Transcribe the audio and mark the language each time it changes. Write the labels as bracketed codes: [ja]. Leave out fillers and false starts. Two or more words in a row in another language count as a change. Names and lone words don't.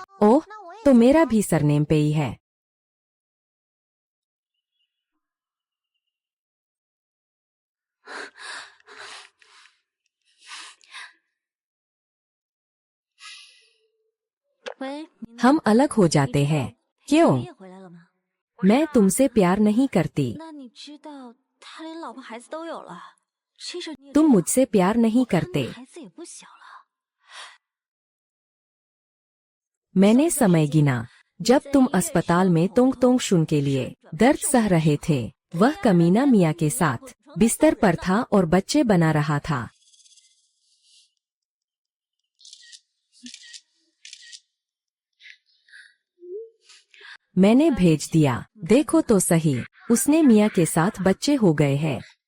[hi] ओह, तो मेरा भी सरनेम पेई है। हम अलग हो जाते हैं। क्यों? [zh] 你也回来了吗？ [hi] मैं तुमसे प्यार नहीं करती। [zh] 那你知道他连老婆孩子都有了。其实你也知 [hi] तुम [zh] 道 [hi] मुझसे प्यार नहीं [zh] 我看 [hi] करते। [zh] 你孩子也不小了。 [hi] मैंने समय गिना जब तुम अस्पताल में तोंग तोंग शुन के लिए दर्द सह रहे थे। वह कमीना मिया के साथ बिस्तर पर था और बच्चे बना रहा था। मैंने भेज दिया, देखो तो सही, उसने मिया के साथ बच्चे हो गए हैं।